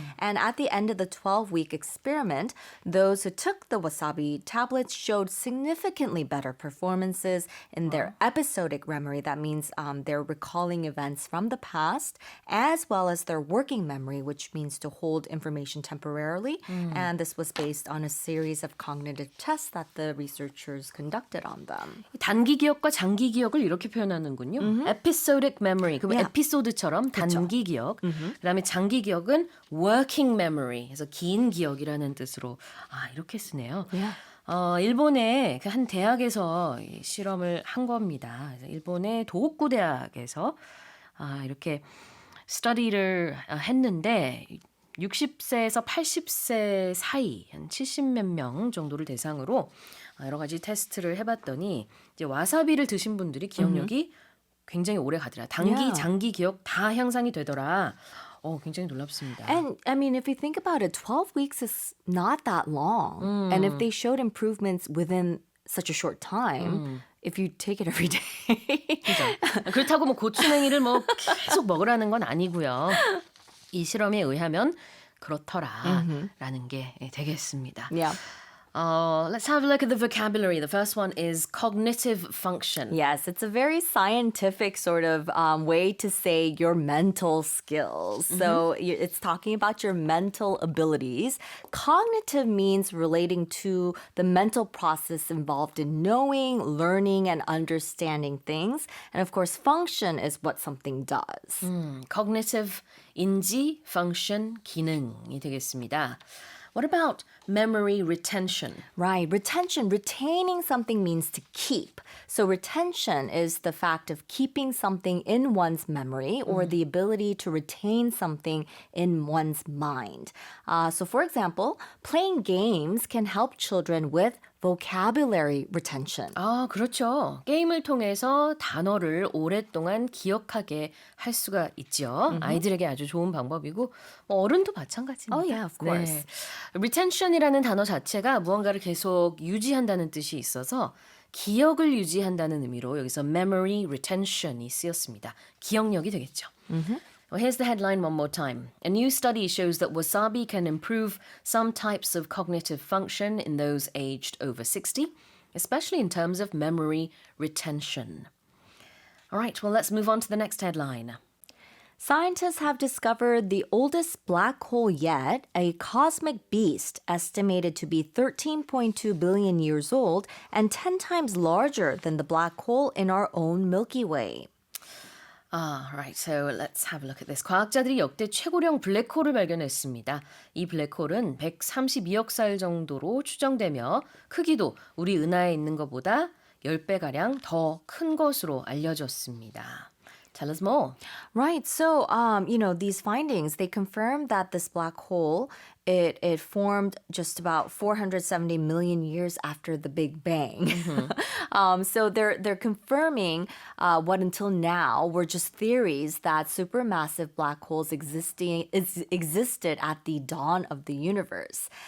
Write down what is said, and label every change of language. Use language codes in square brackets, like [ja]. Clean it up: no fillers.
[en] And at the end of the 12-week experiment, those who took the wasabi tablets showed significantly better performances in their episodic memory. That means they're recalling events from the past, as well as their working memory, which means to hold information temporarily. And this was based on a series of cognitive tests that the researchers conducted on them. [ko] 단기 기억과 장기 기억을 이렇게 표현하는군요. [en] Episodic memory. [ko] 그럼 에피소드처럼 단기 기억. 그다음에 장기 기억은 [en] working memory. [ko] 그래서 긴 기억이라는 뜻으로 이렇게 쓰네요. 일본의 한 대학에서 실험을 한 겁니다. 그래서 일본의 도호쿠 대학에서 이렇게 스터디를 했는데 60세에서 80세 사이 한 70몇 명 정도를 대상으로 여러 가지 테스트를 해봤더니 이제 와사비를 드신 분들이 기억력이 굉장히 오래 가더라. 단기, 장기 기억 다 향상이 되더라. 굉장히 놀랍습니다. [en] And I mean, if you think about it, 12 weeks is not that long. And if they showed improvements within such a short time, if you take it every day. [ko] 그렇다고 뭐 고추냉이를 뭐 계속 먹으라는 건 아니고요. 이 실험에 의하면 그렇더라라는 게 되겠습니다. [en] Yeah. Let's have a look at the vocabulary. The first one is cognitive function. Yes, it's a very scientific sort of way to say your mental skills. So it's talking about your mental abilities. Cognitive means relating to the mental process involved in knowing, learning, and understanding things. And of course, function is what something does. Cognitive [ko] 인지, function, 기능이 되겠습니다. [en] What about memory retention? Right. Retention. Retaining something means to keep. So retention is the fact of keeping something in one's memory or the ability to retain something in one's mind. So for example, playing games can help children with vocabulary retention. [ko] 그렇죠. 게임을 통해서 단어를 오랫동안 기억하게 할 수가 있죠. 아이들에게 아주 좋은 방법이고 어른도 마찬가지입니다. [en] Oh, yeah, of course. [ko] retention이라는 단어 자체가 무언가를 계속 유지한다는 뜻이 있어서 기억을 유지한다는 의미로 여기서 [en] memory retention [ko] 이 쓰였습니다. 기억력이 되겠죠. [en] Well, here's the headline one more time. A new study shows that wasabi can improve some types of cognitive function in those aged over 60, especially in terms of memory retention. All right, well, let's move on to the next headline. Scientists have discovered the oldest black hole yet, a cosmic beast estimated to be 13.2 billion years old and 10 times larger than the black hole in our own Milky Way. Right, so let's have a look at this. [ko] 과학자들이 역대 최고령 블랙홀을 발견했습니다. 이 블랙홀은 132억 살 정도로 추정되며 크기도 우리 은하에 있는 것보다 10배가량 더 큰 것으로 알려졌습니다. [en] Tell us more. Right. So, these findings, they confirm that this black hole, it formed just about 470 million years after the Big Bang. So they're confirming what until now were just theories that supermassive black holes existed at the dawn of the universe.